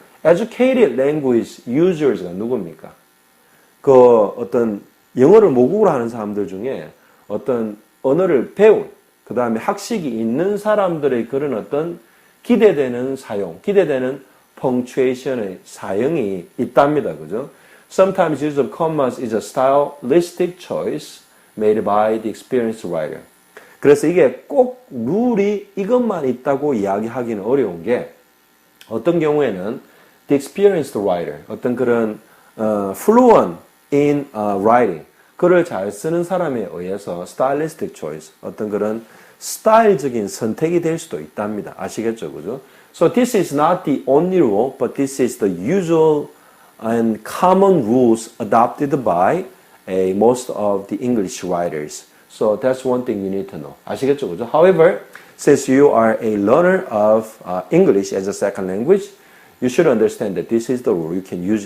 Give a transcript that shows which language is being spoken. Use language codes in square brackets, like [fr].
[en] educated language users [ko] 가 누굽니까? 그 어떤 영어를 모국어로 하는 사람들 중에 어떤 언어를 배운 그 다음에 학식이 있는 사람들의 그런 어떤 기대되는 사용, 기대되는 punctuation의 사용이 있답니다. 그죠? [en] Sometimes use of commas is a stylistic choice made by the experienced writer. [ko] 그래서 이게 꼭 룰이 이것만 있다고 이야기하기는 어려운 게 어떤 경우에는 [en] the experienced writer, [ko] 어떤 그런 [en] fluent in writing, [ko] 글을 잘 쓰는 사람에 의해서 [en] stylistic choice, [ko] 어떤 그런 스타일적인 선택이 될 수도 있답니다. 아시겠죠? 그죠? [en] So this is not the only rule, but this is the usual and common rules adopted by most of the English writers. So that's one thing you need to know. [ko] 아시겠죠? 그죠? [en] However, since you are a learner of English as a second language, you should understand that this is the rule you can use.